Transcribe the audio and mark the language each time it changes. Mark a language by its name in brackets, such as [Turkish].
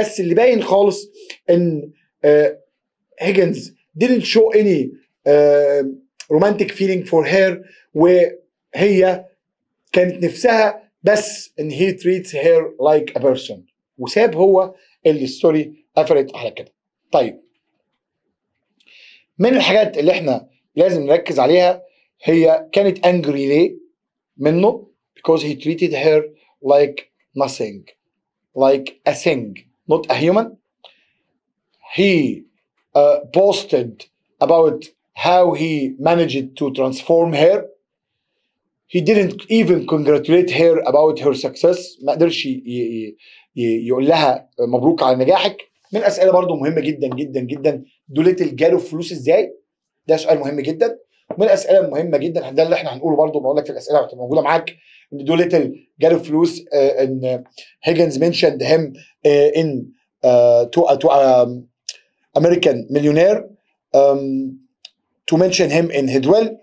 [Arabic] بس اللي باين خالص ان هيجنز [English] didn't show any romantic feeling for her [Arabic] وهي كانت نفسها بس ان [English] he treats her like a person [Arabic] وساب هو اللي الستوري قفلت على كده. طيب من الحاجات اللي احنا لازم نركز عليها هي كانت angry ليه منه [English] because he treated her like nothing like a thing not a human. He posted about how he managed to transform her. He didn't even congratulate her about her success. [Arabic] ما قدرش يقول لها مبروك على نجاحك. من الاسئله برضو مهمه جدا جدا جدا دوليتل جاله فلوس ازاي؟ ده سؤال مهم جدا. ومن الاسئله المهمه جدا ده اللي احنا هنقوله برضو بقول لك في الاسئله هتبقى موجوده معاك ان دوليتل جاله فلوس ان هيجنز [English] mentioned him in to American millionaire to mention him in his will.